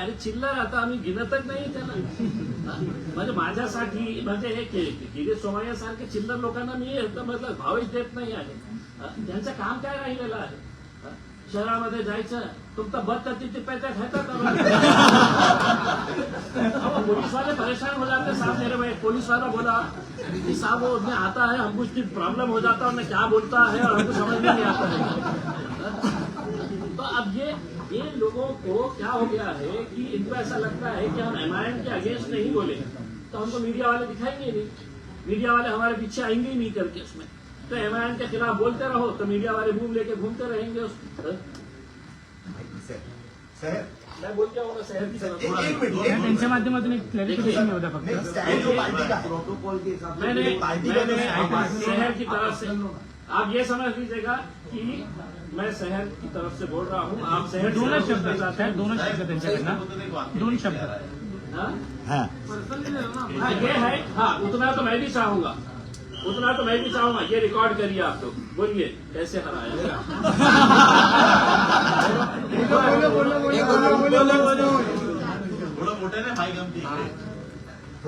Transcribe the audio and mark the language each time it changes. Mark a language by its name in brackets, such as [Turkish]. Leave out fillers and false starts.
[Marathi] अरे चिल्लर आता आम्ही गिनतच नाही त्याला. म्हणजे माझ्यासाठी म्हणजे हे किरीट सोमय्या सारखे चिल्लर लोकांना मी मतलब भावच देत नाही आहे. त्यांचं काम काय राहिलेलं आहे? शहरामध्ये जायचं, तुमचा बद तिथे पैसा खाता [Hindi] पुलिस वाले परेशान हो जाते. साहब मेरे भाई पुलिस वाला बोला कि साहब वो उसमें आता है, हमको उसकी प्रॉब्लम हो जाता है, उन्हें क्या बोलता है और हमको समझ में नहीं आता है. तो अब ये लोगों को क्या हो गया है कि इनको ऐसा लगता है कि हम एमआईएम के अगेंस्ट नहीं बोले तो हमको मीडिया वाले दिखाएंगे नहीं, मीडिया वाले हमारे पीछे आएंगे ही नहीं करके उसमें. तो एमआईएम के खिलाफ बोलते रहो तो मीडिया वाले घूम लेके घूमते रहेंगे उसमें. मैं बोलते हूँ शहर की एक मिनट [Marathi] त्यांच्या माध्यमातून एक क्लॅरिफिकेशन होता फक्त. [Hindi] स्टँड जो पार्टी का है, प्रोटोकॉल के हिसाब से मैंने शहर की तरफ से आप ये समझ लीजिएगा कि मैं शहर की तरफ से बोल रहा हूँ. आप शहर [Marathi] दोनच शब्द साहेब, दोनच शब्द त्यांच्याकडनं, 2 शब्द. [Hindi] ये है. हाँ उतना तो मैं भी चाहूंगा, उतना तो मैं भी चाहूंगा. ये रिकॉर्ड करिए आप लोग, बोलिए कैसे हराया. [Marathi] थोडं मोठ्याने माईक आमची इकडे.